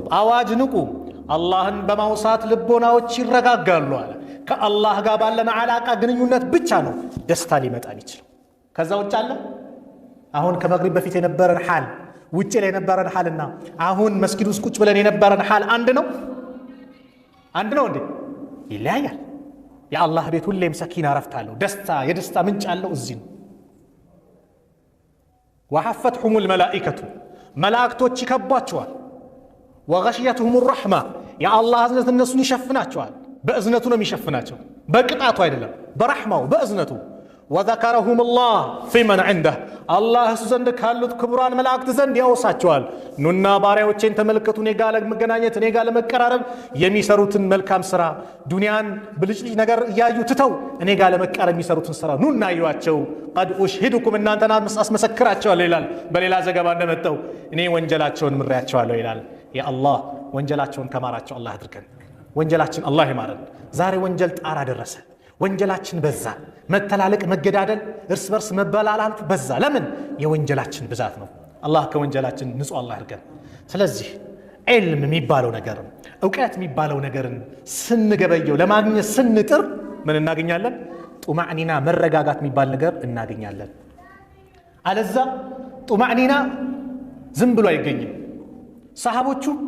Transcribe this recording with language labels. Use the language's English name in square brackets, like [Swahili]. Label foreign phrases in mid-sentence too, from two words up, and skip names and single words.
[Amharic] አዋጅ ንቁ አላህን በማውሳት ልቦናዎች ይረጋጋሉ አለ ከአላህ ጋር ባለን አላቃ ግንኙነት ብቻ ነው ደስታ ሊመጣ ይችላል ከዛ ውጭ አለ አሁን ከመግሪብ በፊት የነበረን ሐል ውጭ ላይ የነበረን ሐልና አሁን መስጊድ ውስጥ ቁጭ ብለን የነበረን ሐል አንድ ነው እንዴ ይለያያል የአላህ ቤት ሁሌም ሰኪና ረፍታለው ደስታ የደስታ ምንጭ አለው እዚህ ነው [Arabic] وحفتهم الملائكة [Amharic] መላእክቶች ይከቧቸዋል [Arabic] وغشيتهم الرحمة يا الله [Amharic] እዝነት እነሱን ይሸፍናቸዋል በእዝነቱ ነው የሚሸፍናቸው በቅጣቱ አይደለም በረህማው በእዝነቱ [Arabic] وذكرهم الله في من عنده [Amharic] الله ዘንድ ካሉት ክቡራን መላእክት ዘንድ ያወሳቸዋል ኑና ባሪያዎቼን ተመልከቱ እኔ ጋር ለመገናኘት እኔ ጋር ለመቀራረብ የሚሰሩትን መልካም ስራ ዱንያን ብልጭልጭ ነገር እያዩ ትተው እኔ ጋር ለመቀራረብ የሚሰሩትን ስራ ኑና አዩዋቸው [Arabic] قد أشهدكم [Amharic] እናንተና አስመሰክራቸዋለሁ ይላል በሌላ ዘገባ እንደመጣው እኔ ወንጀላቸውን ምሬያቸዋለሁ ይላል [Arabic] يا الله [Amharic] ወንጀላቸውን ከማራቸው አላህ አድርገን ወንጀላችን አላህ ይማረን ዛሬ ወንጀል ጣራ ደረሰ ወንጀላችን በዛ መተላለቅ መገዳደል እርስ በርስ መበላላል በዛ ለምን የወንጀላችን ብዛት ነው አላህ ከወንጀላችን ንጹህ አላህ ያርገን ስለዚህ ዒልም የሚባለው ነገር ዕውቀት የሚባለው ነገርን ስንገበየው ለማግኘት ስንጥር ምን እናገኛለን ጡማዕኒና መረጋጋት የሚባል ነገር እናገኛለን አለዛ ጡማዕኒና ዝም ብሎ አይገኝም ሰሃቦቹ